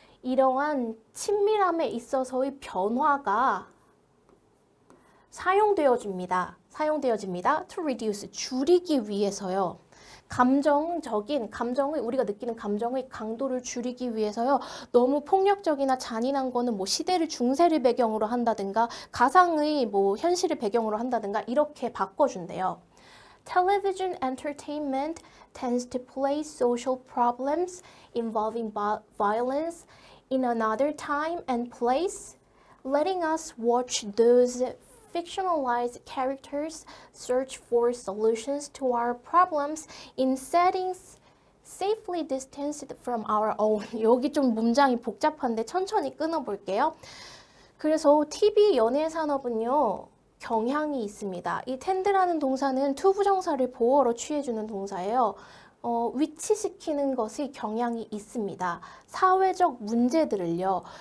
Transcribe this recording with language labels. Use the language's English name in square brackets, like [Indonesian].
[Korean] 이러한 친밀함에 있어서의 변화가 사용되어집니다. [English] to reduce, [Korean] 줄이기 위해서요. 감정의 우리가 느끼는 감정의 강도를 줄이기 위해서요. 너무 폭력적이나 잔인한 거는 뭐 시대를 중세를 배경으로 한다든가 가상의 뭐 현실을 배경으로 한다든가 이렇게 바꿔준대요. [English] Television entertainment tends to place social problems involving violence in another time and place, letting us watch those fictionalized characters search for solutions to our problems in settings safely distanced from our own. [Korean] 여기 좀 문장이 복잡한데 천천히 끊어볼게요. 그래서 TV 연예 산업은요. 경향이 있습니다. 이 tend라는 동사는 to 부정사를 보어로 취해주는 동사예요. 위치시키는 것의 경향이 있습니다. 사회적 문제들을요.